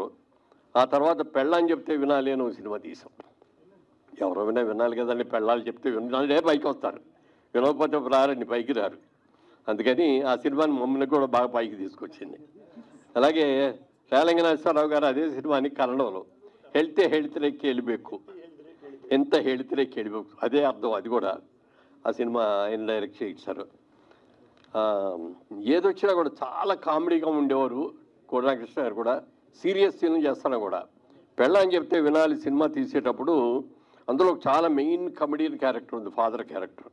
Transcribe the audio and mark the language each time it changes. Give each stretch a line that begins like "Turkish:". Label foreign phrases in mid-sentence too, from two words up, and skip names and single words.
Telugu: ఆ తర్వాత పెళ్ళాని చెప్తే వినాలి అని ఒక సినిమా తీసాం. ఎవరైనా వినాలి కదండి, పెళ్ళాలు చెప్తే వినాలే పైకి వస్తారు, వినకపోతే రారండి, పైకి రారు. అందుకని ఆ సినిమాని మమ్మల్ని కూడా బాగా పైకి తీసుకొచ్చింది. అలాగే రేలంగి నరసింహరావు గారు అదే సినిమాని కన్నడలో
Kannada: ಹೇಳ್ತಿರೆ ಕೇಳಬೇಕು,
Telugu: ఎంత
Kannada: ಹೇಳ್ತಿರೆ ಕೇಳಬೇಕು,
Telugu: అదే అర్థం. అది కూడా ఆ సినిమా ఆయన డైరెక్ట్ చేయించారు. ఏదొచ్చినా కూడా చాలా కామెడీగా ఉండేవారు కోటరామకృష్ణ గారు. కూడా సీరియస్ సీన్ చేస్తాను కూడా. పెళ్ళని చెప్తే వినాలి సినిమా తీసేటప్పుడు అందులో చాలా మెయిన్ కమెడియన్ క్యారెక్టర్ ఉంది, ఫాదర్ క్యారెక్టర్.